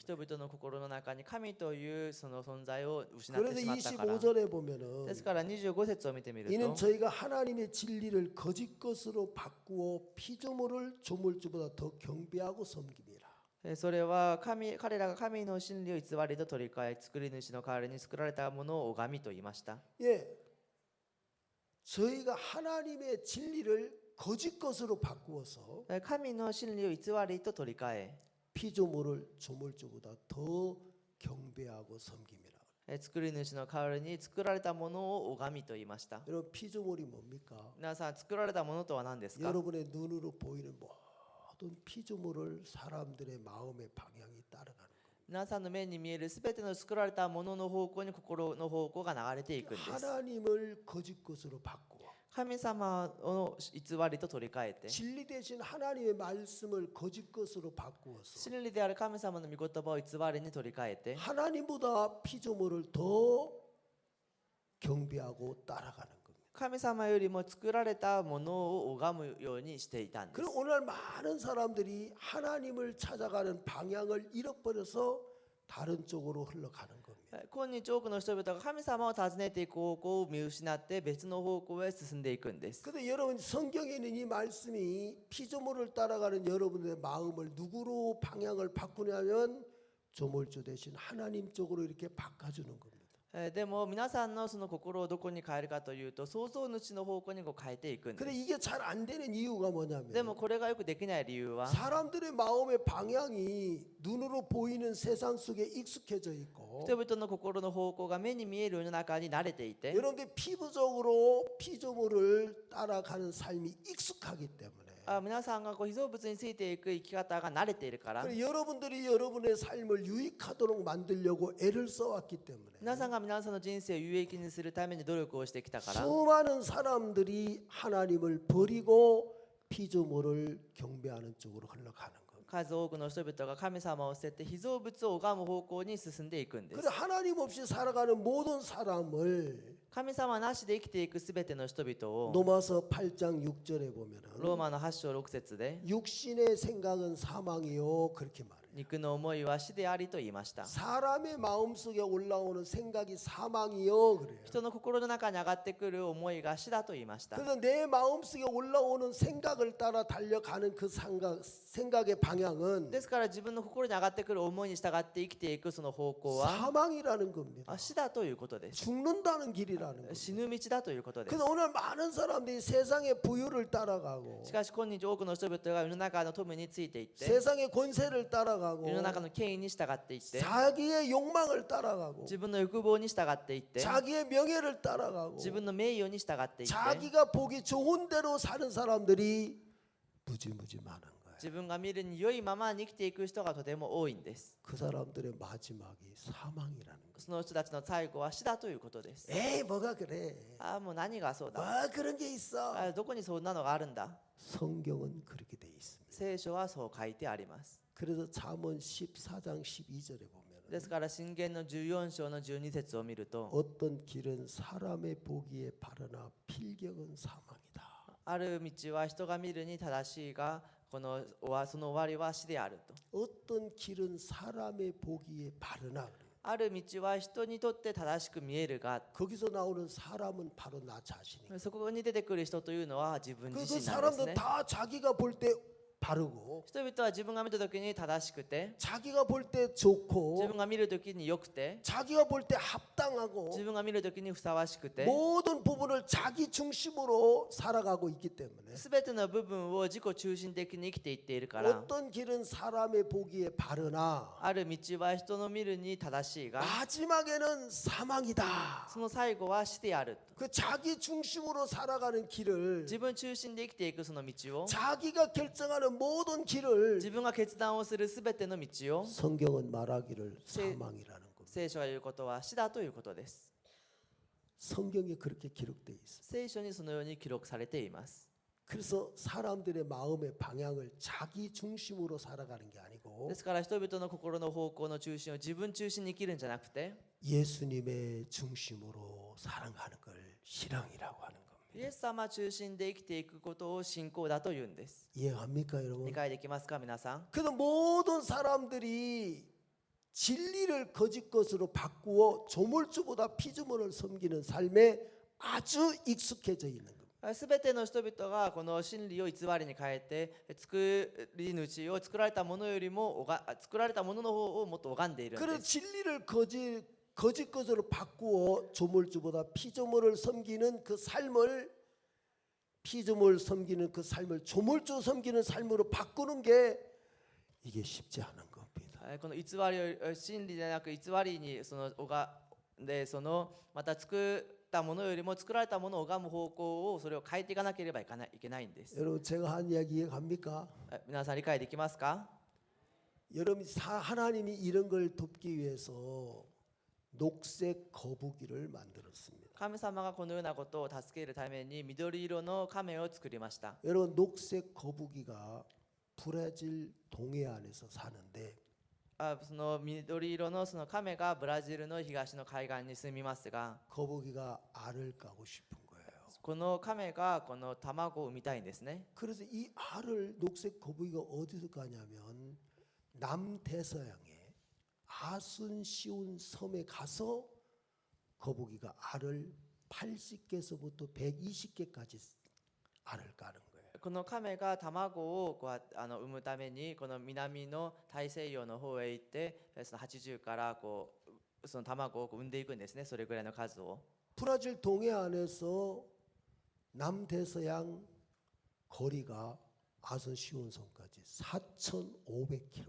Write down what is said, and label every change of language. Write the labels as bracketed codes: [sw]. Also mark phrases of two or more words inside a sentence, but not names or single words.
[ja] 人々の心の中に神というその存在を失って [ko] 그래서 [ja] しまったから。 [ko] 25절에 보면은 [ja] ですから25節を見てみる [ko] 이는 [ja] と、 [ko] 저희가 하나님의 진리를 거짓 것으로 바꾸어 피조물을 조물주보다 더 경배하고 섬깁니다. [ja] それは彼らが神の真理を偽りと取り替え、作り主の代わりに作られたものを拝みと言いました。 [ko] 예, 저희가 하나님의 진리를 거짓 것으로 바꾸어서 [ja] 神の真理を偽りと取り替え、 [ko] 피조물을 조물주보다 더 경배하고 섬깁니다. [ja] 作り主の代わりに作られたものを拝みと言いました。 [ko] 여러분 피조물이 뭡니까? [ja] 皆さん、作られたものとは何ですか？ [ko] 여러분의 눈으로 보이는 모든 피조물을 사람들의 마음의 방향이 따라가는 거예요. [ja] 皆さんの目に見えるすべての作られたものの方向に心の方向が流れていくんです。 [ko] 하나님을 거짓 것으로 바꾸어 [ja] 神様を偽りと取り替えて、 [ko] 진리 대신 하나님의 말씀을 거짓 것으로 바꾸어서 [ja] 真理である神様の御言葉を偽りに取り替えて、 [ko] 하나님보다 피조물을 더 경배하고 따라가는 겁니다. [ja] 神様よりも作られたものを拝むようにしていたんです。 [ko] 그럼 오늘 많은 사람들이 하나님을 찾아가는 방향을 잃어버려서 다른 쪽으로 흘러가는 겁니다. [ja] 今日多くの人々が神様を訪ねていく方向を見失って別の方向へ進んでいくんです。 [ko] 근데 여러분 성경에 있는 이 말씀이 피조물을 따라가는 여러분의 마음을 누구로 방향을 바꾸냐면 조물주 대신 하나님 쪽으로 이렇게 바꿔주는 겁니다. [ja] でも皆さんのその心をどこに変えるかというと創造主の方向にこう変えていくんで [ko] 근데 [ja] す。 [ko] 이게 잘 안 되는 이유가 [ja] で [ko] 뭐냐면 [ja] もこれがよくできない理由は [ko] 사람들의 마음의 방향이 눈으로 보이는 세상 속에 익숙해져 있고 [ja] 人々の心の方向が目に見える世の中に慣れていて [ko] 여러분들 피부적으로 피조물을 따라가는 삶이 익숙하기 때문에 [ja] 皆さんがこう被造物についていく生き方が慣れているから [ko] 그래서 여러분들이 여러분의 삶을 유익하도록 만들려고 애를 써왔기 때문에 [ja] 皆さんが皆さんの人生を有益にするために努力をしてきたから [ko] 수많은 사람들이 하나님을 버리고 피조물을 경배하는 쪽으로 흘러가는 겁니다. [ja] 数多くの人々が神様を捨てて被造物を拝む方向に進んでいくんです。 [ko] 그래서 하나님 없이 살아가는 모든 사람을 [ja] 神様なしで生きていくすべての人々を [ko] 로마서 8장 6절에 보면은 [ja] ローマの8章6節で [ko] 육신의 생각은 사망이요 그렇게 말해요. [ja] 肉の思いは死でありと言いました。 [ko] 사람의 마음속에 올라오는 생각이 사망이요 그래요. [ja] 人の心の中に上がってくる思いが死だと言いました。 [ko] 그래서 내 마음속에 올라오는 생각을 따라 달려가는 그 생각의 방향은 [ja] ですから自分の心に上がってくる思いに従って生きていくその方向は [ko] 사망이라는 겁니다. [ja] 死だということです。 [ko] 죽는다는 길이라는 겁니다. [ja] 死ぬ道だということです。 [ko] 그래서 오늘 많은 사람들이 세상의 부유를 따라가고 [ja] しかし今日多くの人々が世の中の富についていって [ko] 세상의 권세를 따라가고 [ja] 世の中の権威に従っていって [ko] 자기의 욕망을 따라가고 [ja] 自分の欲望に従っていって [ko] 자기의 명예를 따라가고 [ja] 自分の名誉に従っていって [ko] 자기가 보기 좋은 대로 사는 사람들이 무지무지 많은 거예요. [ja] 自分が見るに良いままに生きていく人がとても多いんです。 [ko] 그 사람들의 마지막이 사망이라는 거예요. [ja] その人たちの最後は死だということです。 [ko] 에이 뭐가 그래. [ja] もう何がそうだ。 [ko] 뭐 그런 게 있어. [ja] どこにそんなのがあるんだ。 [ko] 성경은 그렇게 돼 있습니다. [ja] 聖書はそう書いてあります。 [ko] 그래서 잠언 14장 12절에 [ja] で [ko] 보면 [ja] すから箴言の14章の12節を見ると [ko] 어떤 길은 사람의 보기에 바르나 필경은 사망이다. [ja] ある道は人が見るに正しいがその終わりは死であると。 [ko] 어떤 길은 사람의 보기에 바르나 그래요. [ja] ある道は人にとって正しく見えるが [ko] 거기서 나오는 사람은 바로 나 자신이에요. [ja] そこに出てくる人というのは自分 [ko] 그 [ja] 自身なんです [ko] 사람들은 [ja] ね。 [ko] 다 자기가 볼 때 바르고 [ja] 人々は自分が見た時に正しくて [ko] 자기가 볼 때 [ja] 自 [ko] 좋고 [ja] 分が見る時に良くて [ko] 자기가 볼 때 합당하고 [ja] 自分が見る時にふさわしくて [ko] 모든 부분을 자기 중심으로 살아가고 있기 때문에 [ja] 全ての部分を自己中心的に生きていっているから [ko] 어떤 길은 사람의 보기에 바르나 [ja] ある道は人の見るに正しいが [ko] 마지막에는 사망이다. [ja] その最後は死である。 [ko] 그 자기 중심으로 살아가는 길을 [ja] 自分中心で生きていくその道を [ko] 자기가 결정하는 모든 길을 [ja] 自分が決断をする全ての道を [ko] 성경은 말하기를 사망이라는 겁니다. [ja] 聖書が言うことは死だということです。 [ko] 성경에 그렇게 기록되어 있습니다. [ja] 聖書にそのように記録されています。 [ko] 그래서 사람들의 마음의 방향을 자기 중심으로 살아가는 게 아니고 [ja] ですから人々の心の方向の中心を自分中心に生きるんじゃなくて [ko] 예수님의 중심으로 살아가는 걸 신앙이라고 하는 겁니다. [ja] イエス様中心で生きていくことを信仰だと言うんです。 [ko] 이해합니까 여러분? [ja] 理解できますか皆さん。 [ko] 그래서 모든 사람들이 진리를 거짓 것으로 바꾸어 조물주보다 피조물을 섬기는 삶에 아주 익숙해져 있는 겁니다. [ja] すべての人々がこの真理を偽りに変えて作り主を作られたものよりも作られたものの方をもっと拝んでいるん [ko] 그래서 [ja] です。 [ko] 진리를 거짓 것으로 바꾸어 조물주보다 피조물을 섬기는 그 삶을 피조물 섬기는 그 삶을 조물주 섬기는 삶으로 바꾸는 게 이게 쉽지 않은 겁니다. [ja] この偽りを真理でなく偽りにまた作ったものよりも作られたものを拝む方向をそれを変えていかなければいけないんです。 [ko] 여러분 제가 한 이야기 이해갑니까? [ja] 皆さん理解できますか？ [ko] 여러분 하나님이 이런 걸 돕기 위해서 녹색 거북이를 만들었습니다. [ja] 神様がこのようなことを助けるために緑色の亀を作りました。 [ko] 여러분 녹색 거북이가 브라질 동해안에서 사는데 [ja] その緑色のその亀がブラジルの東の海岸に住みますが [ko] 거북이가 알을 까고 싶은 거예요. [ja] この亀がこの卵を産みたいんですね。 [ko] 그래서 이 알을 녹색 거북이가 어디서 가냐면 남대서양의 아순시온 섬에 가서 거북이가 알을 80개서부터 120개까지 알을 까는 거예요. [ja] この亀が卵を産むためにこの南の大西洋の方へ行ってその80からその卵を産んでいくんですね。それぐらいの数を。 [ko] 브라질 동해안에서 남대서양 거리가 아선시온섬까지 4,500km입니다.